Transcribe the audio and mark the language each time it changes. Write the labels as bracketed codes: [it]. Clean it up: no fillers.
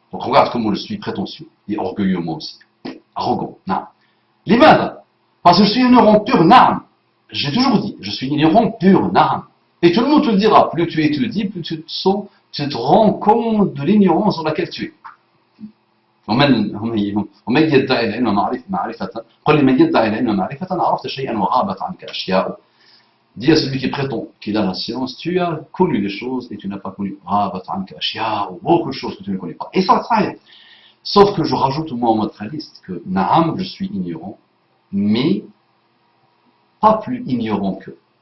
[fr] Donc regarde comment je suis prétentieux et orgueilleux moi aussi. Arrogant. Non. L'imad, parce que je suis ignorant pur, naam. J'ai toujours dit, je suis ignorant pur, naam. Et tout le monde te le dira, plus tu étudies, plus tu te rends compte de l'ignorance dans laquelle tu es. [ar] ومن يدعي العلم معرفة قل لمن يدعي العلم معرفة عرفت شيئا وغابت عنك أشياء. [fr] Dis à celui qui prétend qu'il a la science, tu as connu des choses et tu n'as pas connu [ar] غابت عنك أشياء, [fr] beaucoup de choses que tu ne connais pas. Et ça, sauf que je rajoute moi en matraliste que naam, je suis ignorant, mais pas plus ignorant qu'eux.